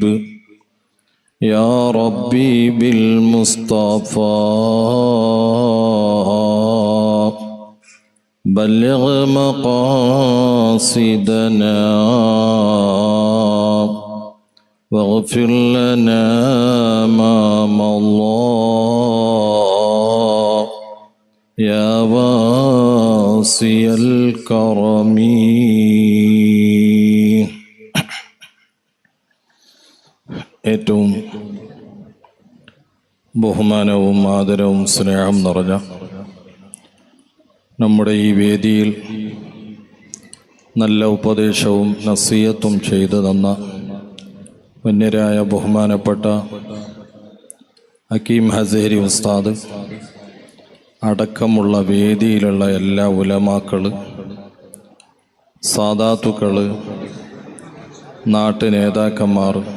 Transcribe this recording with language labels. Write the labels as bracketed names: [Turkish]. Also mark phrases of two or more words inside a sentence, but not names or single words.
[Arabic] يا ربي بالمصطفى بلغ مقاصدنا واغفر لنا ما مضى يا واسع الكرم. [Malayalam] ഏറ്റവും ബഹുമാനവും ആദരവും സ്നേഹം നിറഞ്ഞ നമ്മുടെ ഈ വേദിയിൽ നല്ല ഉപദേശവും നസീഹത്തും ചെയ്തു തന്ന വന്യരായ ബഹുമാനപ്പെട്ട ഹക്കീം ഹസേരി ഉസ്താദ് അടക്കമുള്ള വേദിയിലുള്ള എല്ലാ ഉലമാക്കൾ, സാദാത്തുക്കൾ, നാട്ടു നേതാക്കന്മാർ,